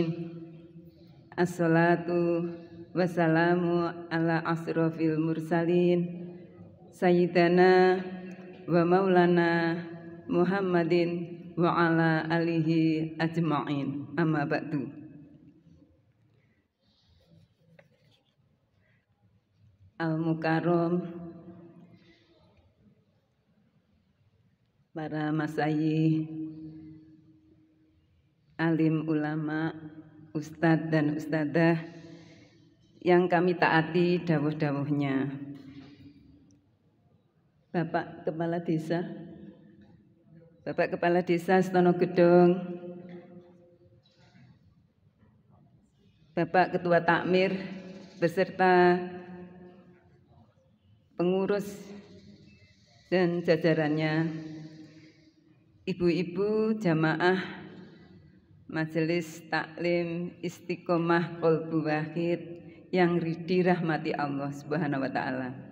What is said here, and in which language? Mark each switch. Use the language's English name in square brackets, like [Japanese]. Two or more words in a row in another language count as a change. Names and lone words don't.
[Arabic] الصلاة والسلام على أشرف المرسلين سيدنا ومولانا محمد وعلى آله أجمعين. أما بعد. المكرم, [Indonesian] para masyayikh, alim ulama, ustadz dan ustadzah yang kami taati dawuh-dawuhnya. Bapak Kepala Desa, Bapak Kepala Desa Setono Gedong, Bapak Ketua Takmir beserta pengurus dan jajarannya, ibu-ibu jamaah Majelis Taklim Istiqomah Qalbu Wahid yang dirahmati [Arabic] الله سبحانه وتعالى.